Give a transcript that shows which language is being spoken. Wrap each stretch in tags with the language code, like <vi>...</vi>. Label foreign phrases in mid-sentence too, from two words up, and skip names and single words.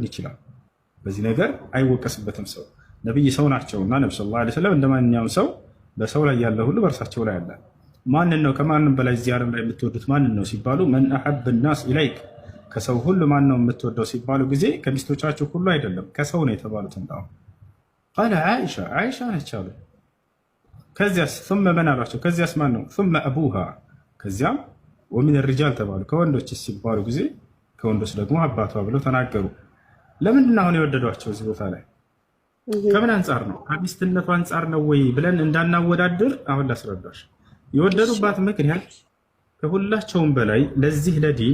<am>ይችላል። በዚህ ነገር አይወቀስበትም ሰው። ነብይ ሰው ናቸውና ነብዩ</am> <ar>صلى الله عليه وسلم</ar> <am>እንደማንኛውም ሰው በሰው ላይ ያለ ሁሉ በእርሳቸው ላይ አለ። ማንን ነው ከማንም በላይ እዚህ ዓለም ላይ የምትወዱት ማንን ነው ሲባሉ</am> <ar>من أحب الناس إليك</ar> <am>ከሰው ሁሉ ማን ነው የምትወደው ሲባሉ ጊዜ ከሚስቶቻቸው ሁሉ አይደለም ከሰው ነው የተባሉት። እንዳው ቃለ አይሻ ነች አሉ። ከዚያስ</am> <ar>ثم من</ar> <am>አሏቸው? ከዚያስ ማን ነው?</am> <ar>ثم ابوها</ar> <am>ከዚያም</am> <ar>ومن الرجال</ar> <am>ተባሉ። ከወንዶች ሲባሉ ጊዜ ከወንዶች ደግሞ አባቷ ብለው ተናገሩ። ለምንድን ነው አሁን የወደዷቸው እዚህ ቦታ ላይ? ከምን አንጻር ነው? ከሚስትነቱ አንጻር ነው ወይ ብለን እንዳናወዳድር አሁን ላስረዳሽ። የወደዱባት ምክንያት ከሁላቸውም በላይ ለዚህ ለዲን</am>